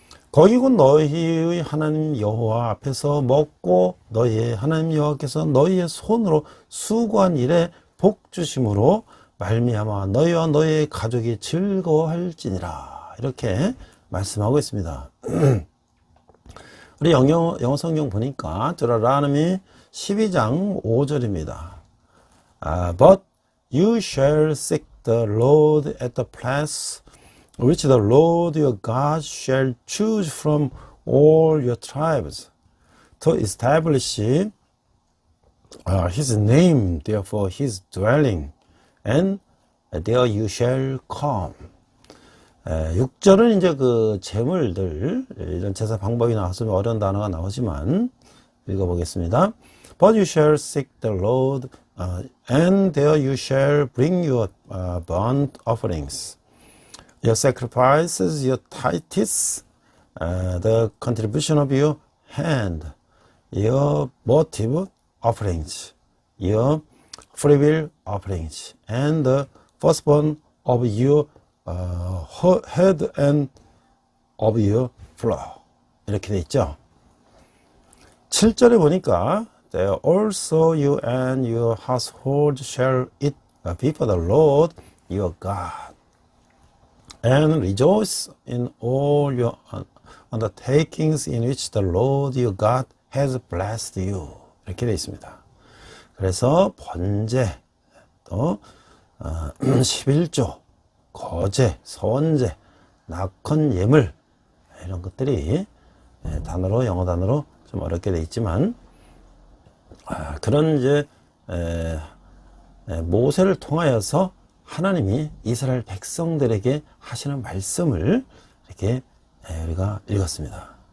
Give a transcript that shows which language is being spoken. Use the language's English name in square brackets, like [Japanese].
[Korean] 거기 곧 너희의 하나님 여호와 앞에서 먹고 너희의 하나님 여호와께서 너희의 손으로 수고한 일에 복 주심으로 말미암아 너희와 너희의 가족이 즐거워할지니라. 이렇게 말씀하고 있습니다. 우리 영어 성경 보니까 드라라느미 12장 5절입니다. [English] But you shall seek the Lord at the place which the Lord your God shall choose from all your tribes to establish his name, therefore his dwelling, and there you shall come. [Korean] 6절은 이제 그 제물들, 이런 제사 방법이 나와서 어려운 단어가 나오지만 읽어보겠습니다. [English] But you shall seek the Lord, and there you shall bring your burnt offerings, your sacrifices, your tithes, the contribution of your hand, your votive offerings, your freewill offerings, and the firstborn of your head and of your flock. [Korean] 이렇게 돼 있죠. 7절에 보니까 [English] There also you and your household shall eat before the Lord your God, and rejoice in all your undertakings in which the Lord your God has blessed you. [Korean] 이렇게 되어 있습니다. 그래서 번제, 또 11조, 거제, 서원제, 낙헌 예물, 이런 것들이 단어로, 영어 단어로 좀 어렵게 되어 있지만, 그런 이제 모세를 통하여서 하나님이 이스라엘 백성들에게 하시는 말씀을 이렇게 우리가 읽었습니다.